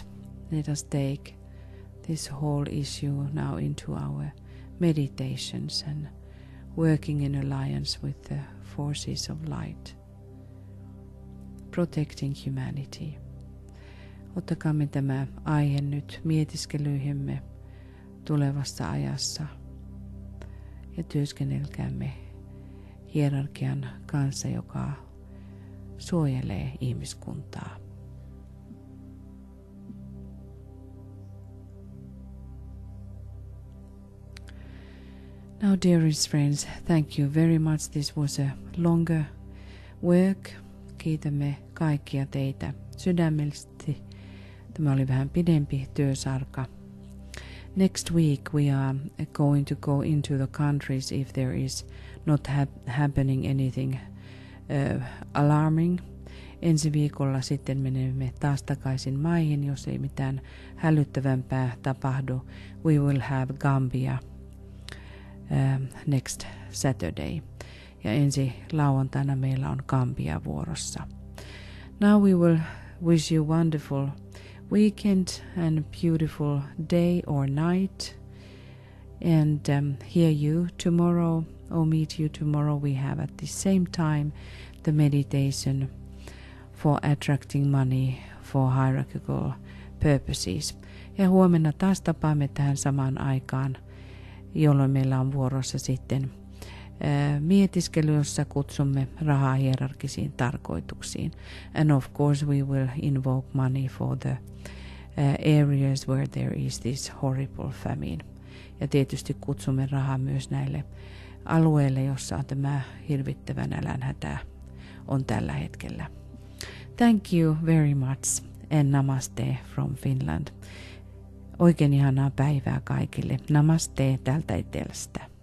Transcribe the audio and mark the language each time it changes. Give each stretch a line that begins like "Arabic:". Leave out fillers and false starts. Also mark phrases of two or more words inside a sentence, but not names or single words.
English: Let us take this whole issue now into our meditations and working in alliance with the forces of light, protecting humanity.
Finnish: Ottakaamme tämä aihe nyt mietiskelyihemme tulevassa ajassa ja työskennelkäämme hierarkian kanssa, joka suojelee ihmiskuntaa.
English: Now, dearest friends, thank you very much. This was a longer work.
Finnish: Kiitämme kaikkia teitä sydämellisesti. Tämä oli vähän pidempi työsarka.
English: Next week we are going to go into the countries if there is not happening anything alarming.
Finnish: Ensi viikolla sitten menemme taas takaisin maihin, jos ei mitään hälyttävämpää tapahdu.
English: We will have Gambia next Saturday.
Finnish: Ja ensi lauantaina meillä on Gambia vuorossa.
English: Now we will wish you wonderful weekend and beautiful day or night. And hear you tomorrow or meet you tomorrow. We have at the same time the meditation for attracting money for hierarchical purposes.
Finnish: Ja huomenna taas tapaamme tähän samaan aikaan, jolloin meillä on vuorossa sitten mietiskely, jossa kutsumme rahaa hierarkisiin tarkoituksiin.
English: And of course we will invoke money for the areas where there is this horrible famine.
Finnish: Ja tietysti kutsumme rahaa myös näille alueille, jossa on tämä hirvittävä nälänhätä on tällä hetkellä.
English: Thank you very much and namaste from Finland.
Finnish: Oikein ihanaa päivää kaikille. Namaste täältä etelästä.